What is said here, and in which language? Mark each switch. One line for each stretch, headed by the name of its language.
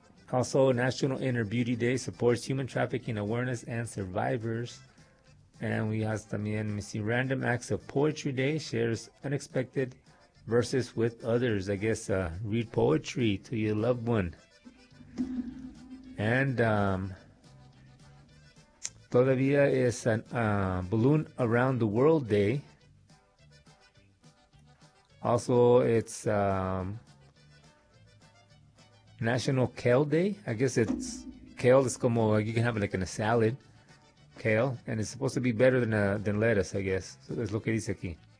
English: Also, National Inner Beauty Day supports human trafficking awareness and survivors. And we have
Spanish: también,
English: let me see, Random Acts of Poetry Day shares unexpected versus with others. I guess read poetry to your loved one. And
Spanish: todavía es
English: a Balloon Around the World Day. Also, it's National Kale Day. I guess it's kale. It's
Spanish: como
English: you can have it like in a salad, kale, and it's supposed to be better than lettuce, I guess. So
Spanish: es lo que dice aquí.